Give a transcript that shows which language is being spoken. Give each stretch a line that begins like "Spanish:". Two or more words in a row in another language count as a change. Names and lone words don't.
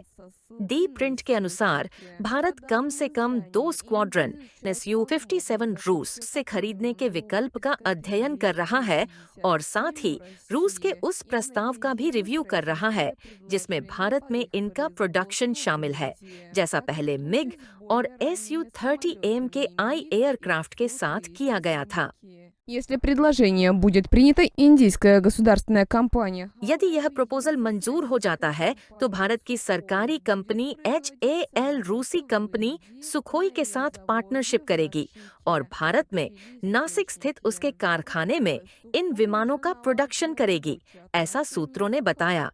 Hindi: डी प्रिंट के अनुसार भारत कम से कम 2 स्क्वाड्रन SU-57 रूस से खरीदने के विकल्प का अध्ययन कर रहा है और साथ ही रूस के उस प्रस्ताव का भी रिव्यू कर रहा है जिसमें भारत में इनका प्रोडक्शन शामिल है, जैसा पहले मिग और SU-30M के एयरक्राफ्ट के साथ किया गया था।
Russian: Если предложение будет принято, индийская गवर्नमेंट компания.
Hindi: यदि यह प्रपोजल मंजूर हो जाता है तो भारत की सरकारी कंपनी HAL रूसी कंपनी सुखोई के साथ पार्टनरशिप करेगी और भारत में नासिक स्थित उसके कारखाने में इन विमानों का प्रोडक्शन करेगी, ऐसा सूत्रों ने बताया।